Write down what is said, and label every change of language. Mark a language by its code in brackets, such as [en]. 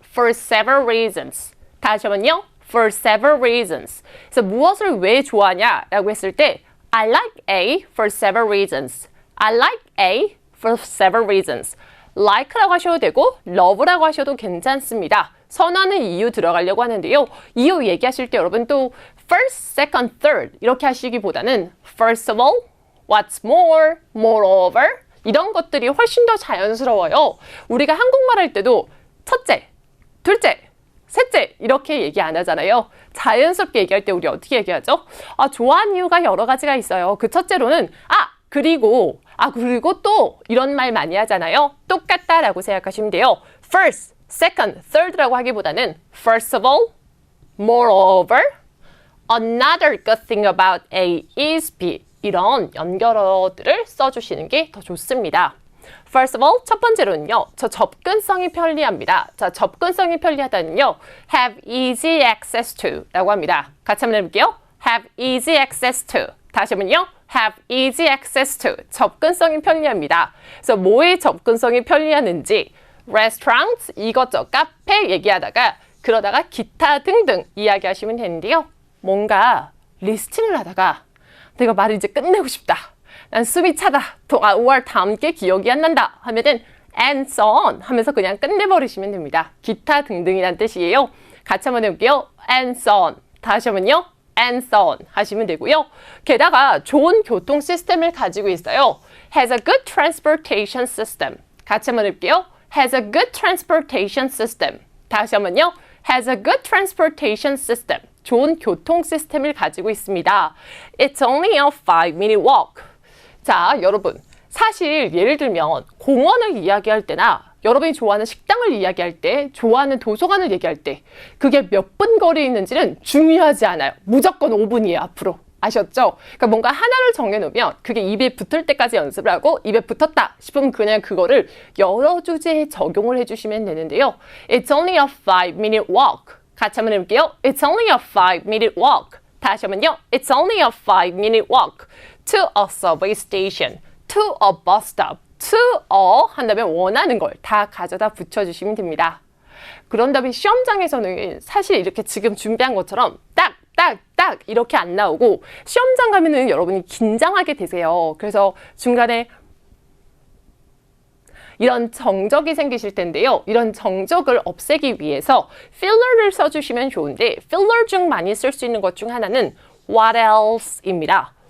[en] For several reasons. [ko] 다시 한번요. [en] For several reasons. [ko] 그래서 무엇을 왜 좋아하냐라고 했을 때 [en] I like A for several reasons. I like A for several reasons. [ko] like라고 하셔도 되고 love라고 하셔도 괜찮습니다. 선호하는 이유 들어가려고 하는데요. 이유 얘기하실 때 여러분 또 first, second, third 이렇게 하시기보다는 first of all, what's more, moreover 이런 것들이 훨씬 더 자연스러워요. 우리가 한국말 할 때도 첫째, 둘째, 셋째 이렇게 얘기 안 하잖아요. 자연스럽게 얘기할 때 우리 어떻게 얘기하죠? 좋아하는 이유가 여러 가지가 있어요. 그 첫째로는 그리고 또 이런 말 많이 하잖아요. 똑같다라고 생각하시면 돼요. first, second, third라고 하기보다는 [en] first of all, moreover, another good thing about A is B [ko] 이런 연결어들을 써주시는 게 더 좋습니다. First of all, 첫 번째로는요. 저 접근성이 편리합니다. 자, 접근성이 편리하다는요. [en] have easy access to [ko] 라고 합니다. 같이 한번 해볼게요. [en] have easy access to. [ko] 다시 한번요. [en] have easy access to. [ko] 접근성이 편리합니다. 그래서 뭐에 접근성이 편리하는지 restaurants, 이것저것 카페 얘기하다가 그러다가 기타 등등 이야기하시면 되는데요. 뭔가 리스팅을 하다가 내가 말을 이제 끝내고 싶다. 난 숨이 차다. 5월 다 함께 기억이 안 난다. 하면은 [en] and so on [ko] 하면서 그냥 끝내버리시면 됩니다. 기타 등등이란 뜻이에요. 같이 한번 해볼게요. [en] and so on. [ko] 다시 한번요. [en] and so on 하시면 되고요. [ko] 게다가 좋은 교통 시스템을 가지고 있어요. [en] has a good transportation system. [ko] 같이 한번 해볼게요. [en] has a good transportation system. [ko] 다시 한번요. [en] has a good transportation system. [ko] 좋은 교통 시스템을 가지고 있습니다. [en] It's only a 5-minute walk. [ko] 자, 여러분. 사실 예를 들면 공원을 이야기할 때나 여러분이 좋아하는 식당을 이야기할 때, 좋아하는 도서관을 얘기할 때 그게 몇 분 거리에 있는지는 중요하지 않아요. 무조건 5분이에요, 앞으로. 아셨죠? 그러니까 뭔가 하나를 정해놓으면 그게 입에 붙을 때까지 연습을 하고 입에 붙었다 싶으면 그냥 그거를 여러 주제에 적용을 해주시면 되는데요. [en] It's only a 5-minute walk. [ko] 같이 한번 해볼게요. [en] It's only a 5-minute walk. [ko] 다시 한번요. [en] It's only a 5-minute walk to a subway station, to a bus stop, to a [ko] 한다면 원하는 걸 다 가져다 붙여주시면 됩니다. 그런 다음에 시험장에서는 사실 이렇게 지금 준비한 것처럼 딱 이렇게 안 나오고 시험장 가면은 여러분이 긴장하게 되세요. 그래서 중간에 이런 정적이 생기실 텐데요. 이런 정적을 없애기 위해서 필러를 써주시면 좋은데 필러 중 많이 쓸 수 있는 것 중 하나는 what else입니다.